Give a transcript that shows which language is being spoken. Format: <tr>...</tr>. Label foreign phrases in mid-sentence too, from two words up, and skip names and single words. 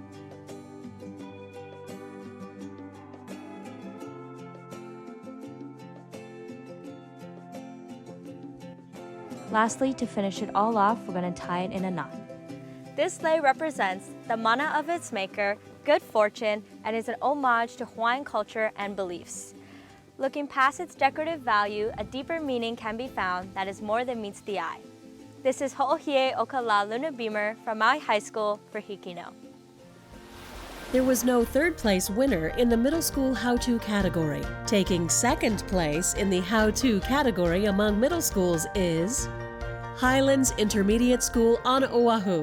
<en>Lastly, to finish it all off, we're going to tie it in a knot. This lei represents the mana of its maker, good fortune, and is an homage to Hawaiian culture and beliefs. Looking past its decorative value, a deeper meaning can be found that is more than meets the eye. This is Ho'ohie o ka la Luna Beamer from Maui High School for HIKI NŌ. There was no third place winner in the middle school How-To category. Taking second place in the How-To category among middle schools is Highlands Intermediate School on Oahu.</en>